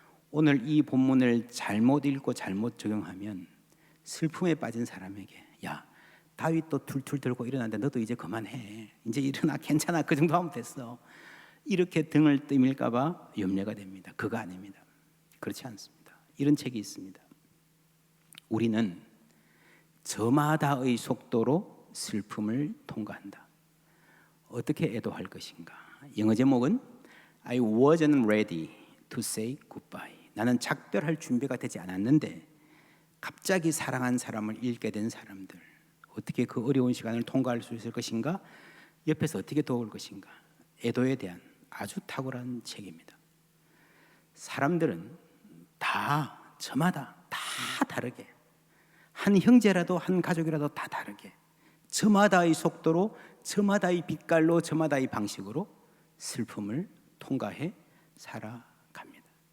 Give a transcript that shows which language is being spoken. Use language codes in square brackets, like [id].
[ko] 오늘 이 본문을 잘못 읽고 잘못 적용하면 슬픔에 빠진 사람에게 야 다윗도 툴툴 들고 일어났는데 너도 이제 그만해, 이제 일어나, 괜찮아, 그 정도 하면 됐어, 이렇게 등을 떠밀까 봐 염려가 됩니다. 그거 아닙니다. 그렇지 않습니다. 이런 책이 있습니다. 우리는 저마다의 속도로 슬픔을 통과한다. 어떻게 애도할 것인가? 영어 제목은 [en] I wasn't ready to say goodbye. [ko] 나는 작별할 준비가 되지 않았는데 갑자기 사랑한 사람을 잃게 된 사람들, 어떻게 그 어려운 시간을 통과할 수 있을 것인가? 옆에서 어떻게 도울 것인가? 애도에 대한 아주 탁월한 책입니다. 사람들은 다 저마다 다 다르게, 한 형제라도 한 가족이라도 다 다르게 저마다의 속도로, 저마다의 빛깔로, 저마다의 방식으로 슬픔을 통과해 살아갑니다.